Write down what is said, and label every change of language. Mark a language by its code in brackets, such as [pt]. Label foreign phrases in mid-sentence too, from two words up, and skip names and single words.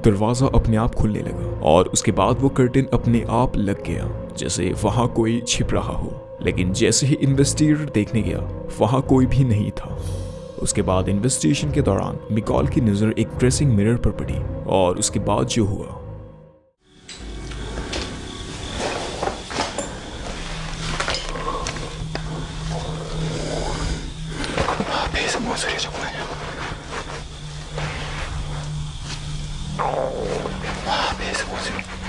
[hi] दरवाजा अपने आप खुलने लगा और उसके बाद वो कर्टेन अपने आप लग गया, जैसे वहां कोई छिप रहा हो। लेकिन जैसे ही इन्वेस्टिगेटर देखने गया, वहां कोई भी नहीं था। उसके बाद इन्वेस्टिगेशन के दौरान मिकॉल की नज़र एक ड्रेसिंग मिरर पर पड़ी और उसके बाद जो हुआ, [ko] 배에서 뭔 소리야 자꾸 하냐? 배에서 뭔 소리?